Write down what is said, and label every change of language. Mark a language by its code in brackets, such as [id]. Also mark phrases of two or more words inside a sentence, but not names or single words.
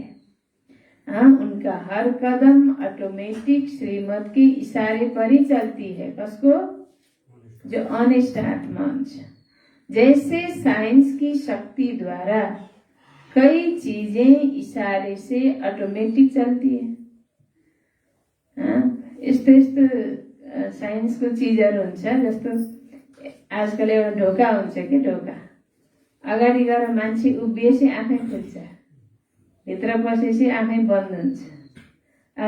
[hi] उनका हर कदम ऑटोमेटिक श्रीमत के इशारे पर ही चलती है। [ne] कसको? जो ऑनेस्ट आत्मा हुन्छ। [hi] जैसे साइंस की शक्ति द्वारा कई चीजें इशारे से ऑटोमेटिक चलती है। [ne] यस्तो यस्तो साइन्सको चिजहरू हुन्छ। जस्तो आजकल एउटा ढोका हुन्छ कि ढोका अगाडि गएर मान्छे उभिएपछि आफै खुल्छ, भित्र पसेपछि आफै बन्द हुन्छ।